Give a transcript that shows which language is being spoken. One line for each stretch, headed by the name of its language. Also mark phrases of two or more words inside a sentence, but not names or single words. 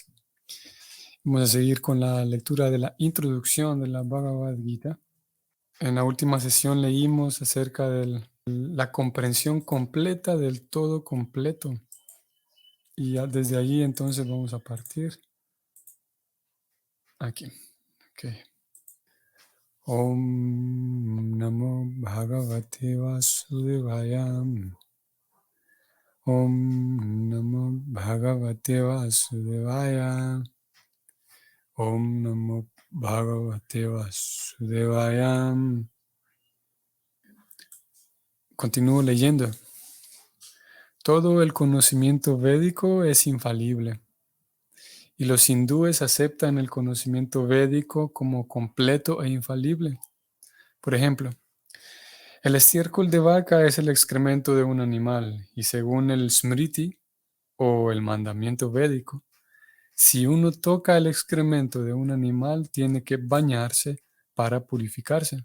Spanish: Vamos a seguir con la lectura de la introducción de la Bhagavad Gita. En la última sesión leímos acerca de la comprensión completa del todo completo. Y desde allí entonces vamos a partir aquí. Okay.
Sanskrit: ॐ नमो भगवते वासुदेवाय. ॐ नमो भगवते वासुदेवाय. ॐ नमो भगवते वासुदेवाय.
Spanish: Continúo leyendo. Todo el conocimiento védico es infalible, y los hindúes aceptan el conocimiento védico como completo e infalible. Por ejemplo, el estiércol de vaca es el excremento de un animal, y según el Smriti, o el mandamiento védico, si uno toca el excremento de un animal, tiene que bañarse para purificarse.